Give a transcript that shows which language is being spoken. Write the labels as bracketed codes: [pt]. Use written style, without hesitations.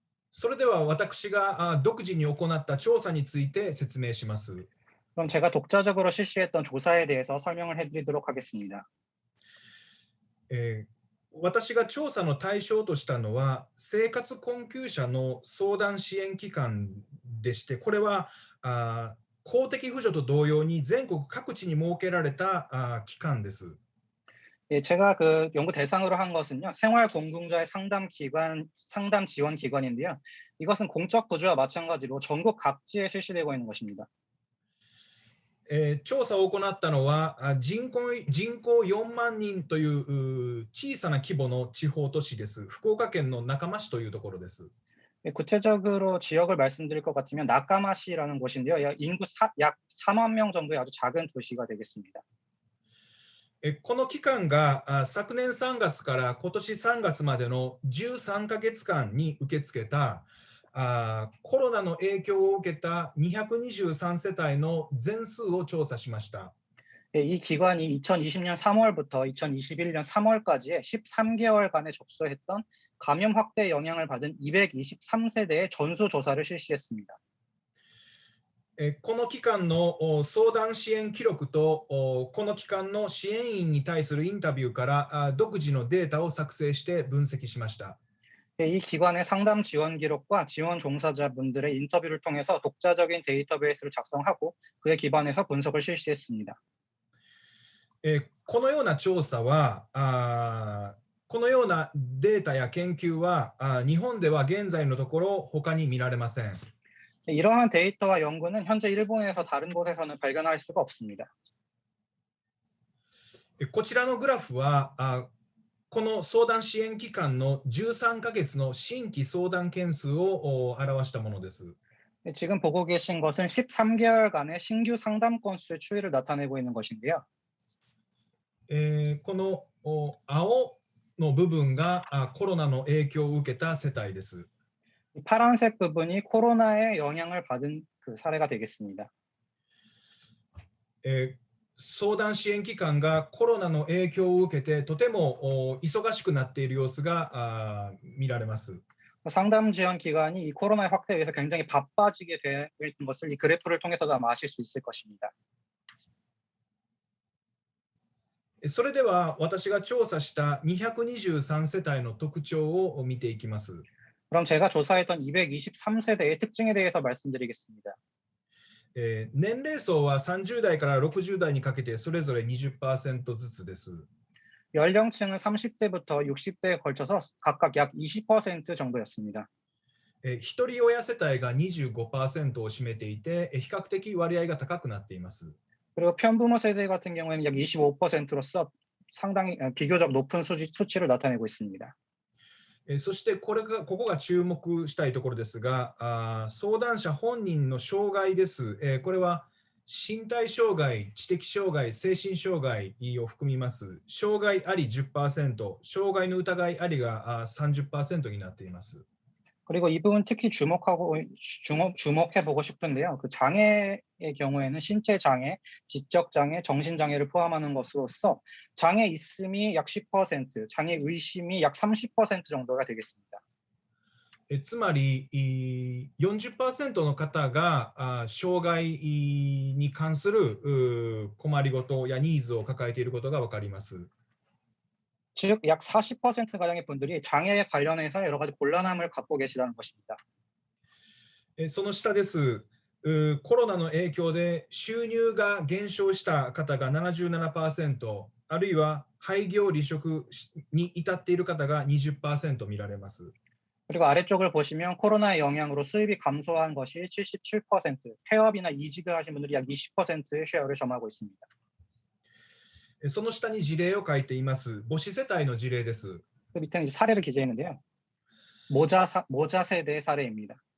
[ja] それでは私が独自に行った調査について説明します。 [ko] 그럼 제가 독자적으로 실시했던 조사에 대해서 설명을 해드리도록 하겠습니다. [ja] 私が調査の対象としたのは生活困窮者の相談支援機関でして、これは公的扶助と同様に全国各地に設けられた機関です。 [ko] 예, 제가 그 연구 대상으로 한 것은요, 생활공급자의 상담 지원 기관인데요. 이것은 공적 부조와 마찬가지로 전국 각지에 실시되고 있는 것입니다. [ja] 調査を行ったのは人口4万人という小さな規模の地方都市です。福岡県の中間市というところです。 [ko] 구체적으로 지역을 말씀드릴 것 같으면 나카마시라는 곳인데요. 인구 약 4만 명 정도의 아주 작은 도시가 되겠습니다. [ja] この期間が昨年3月から今年3月までの13ヶ月間に受け付けたコロナの影響を受けた223世帯の全数を調査しました。 [ko] 이 기관이 2020년 3월부터 2021년 3월까지의 13개월간에 접수했던 감염 확대에 영향을 받은 223세대의 전수 조사를 실시했습니다. [ja] この期間の相談支援記録とこの期間の支援員に対するインタビューから独自のデータを作成して分析しました。 [ko] 이 기관의 상담 지원 기록과 지원 종사자분들의 인터뷰를 통해서 독자적인 데이터베이스를 작성하고 그에 기반해서 분석을 실시했습니다. [ja] このような調査はこのようなデータや研究は日本では現在のところ他に見られません。 [ko] 이러한 데이터와 연구는 현재 일본에서 다른 곳에서는 발견할 수가 없습니다. [ja] こちらのグラフはこの相談支援期間の13ヶ月の新規相談件数を表したものです。 [ko] 지금 보고 계신 것은 13개월간의 신규 상담 건수의 추이를 나타내고 있는 것인데요. [ja] この青の部分がコロナの影響を受けた世帯です。 [ko] 이 파란색 부분이 코로나의 영향을 받은 그 사례가 되겠습니다. [ja] 相談支援機関がコロナの影響を受けてとても忙しくなっている様子が見られます。 [ko] 상담 지원 기관이 이 코로나의 확대에 의해서 굉장히 바빠지게 되는 것을 이 그래프를 통해서도 아마 아실 수 있을 것입니다. [ja] それでは私が調査した223世帯の特徴を見ていきます。 [ko] 그럼 제가 조사했던 223세대의 특징에 대해서 말씀드리겠습니다. [ja] 年齢層は30代から60代にかけてそれぞれ 20% ずつです。 [ko] 연령층은 30대부터 60대에 걸쳐서 각각 약 20% 정도였습니다. [ja] ひとり親世帯が 25% を占めていて比較的割合が高くなっています。 [ko] 그리고 편부모 세대 같은 경우에는 약 25%로서 상당히 비교적 높은 수치를 나타내고 있습니다. [ja] そしてここが注目したいところですが、相談者本人の障害です。これは身体障害、知的障害、精神障害を含みます。障害あり 10%、障害の疑いありが30% になっています。 [ko] 그리고 이 부분 특히 주목해보고 싶은데요. 그 장애의 경우에는 신체 장애, 지적 장애, 정신 장애를 포함하는 것으로서 장애 있음이 약 10%, 장애 의심이 약 30% 정도가 되겠습니다. [ja] つまり40% の方が障害に関する困りごとやニーズを抱えていることが分かります。 [ko] 즉, 약 40%가량의 분들이 장애에 관련해서 여러 가지 곤란함을 갖고 계시다는 것입니다. [ja] その下です。コロナの影響で収入が減少した方が 77%、あるいは廃業離職に至っている方が 20% 見られます。 [ko] 그리고 아래쪽을 보시면 코로나의 영향으로 수입이 감소한 것이 77%, 폐업이나 이직을 하신 분들이 약 20%의 쉐어를 점하고 있습니다. [ja] その下に事例を書いています。母子世帯の事例です。 [ko] 그 밑에는 사례를 기재했는데요. 모자 세대의 사례입니다.